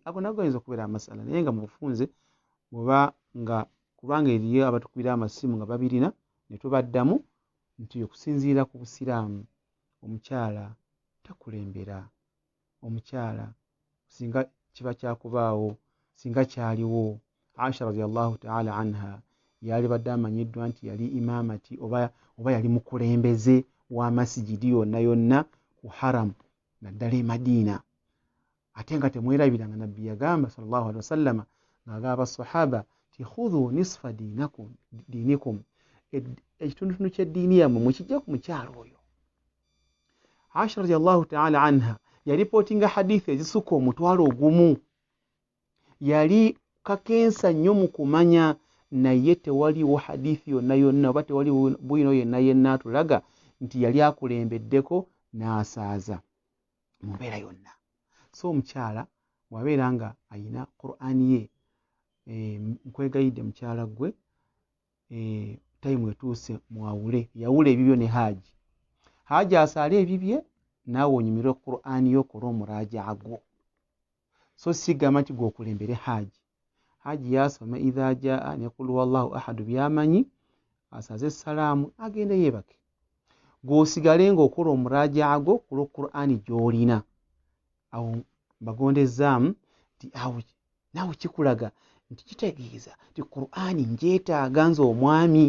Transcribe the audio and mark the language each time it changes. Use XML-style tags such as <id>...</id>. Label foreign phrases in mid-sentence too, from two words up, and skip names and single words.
<lg>Ago nago gayinza okubeera amasala, naye nga mu bufunze bw'oba nga kubanga eriyo abatukubira amasimu nga babirina ne tubaddamu nti okusinziira ku Busiraamu omukyala takulembera, omukyala singa kiba kyakubaawo, singa kyaliwo. Aisha</lg> <ar>رضي الله تعالى عنها</ar> <lg>yali badde amanyiddwa nti yali imamati oba yali mukulembeze wa masijidi yonna ku haram naddala e Madiina, ate nga temwerabira nga nabbi yagamba</lg> <ar>صلى الله عليه وسلم</ar> <lg>ng'agamba sahaba ti</lg> <ar>خذوا نصف دينكم,</ar> <lg>ekitundutundu ky'eddiini yammwe mukijja ku mukyalo oyo. Aisha</lg> <ar>رضي الله تعالى عنها</ar> <lg>yaripootinga hadithi ezisukka omutwalo ogumu, yali kakensa nnyo mu kumanya, naye tewaliwo hadithi yonna oba tewali bwino yenna atulaga nti yali akulembeddeko n'asaaza mu mbeera yonna. So omukyala bw'abeera nga ayina Qur'an ye, nkwegayidde mukyala gwe, tayimu etuuse mwawule, yawula ebibyo ne haaji asaale ebibye, naawe onyumirwe Qur'an yo okole omuraaja gwo. So sigamba nti gw'okulembere haaji yasoma</lg> <ar>إذا جاء</ar> <lg>ne</lg> <ar>قل هو الله أحد</ar> <lg>byamanyi, asaze essalaamu agende yeebake, gw'osigale ng'okola omuraaja gwo ku Qur'an gy'olina. Awo mbagondezzaamu nti awo naawe kikulaga nti kitegeeza nti Qur'an njeetaaga nze omwami.</lg>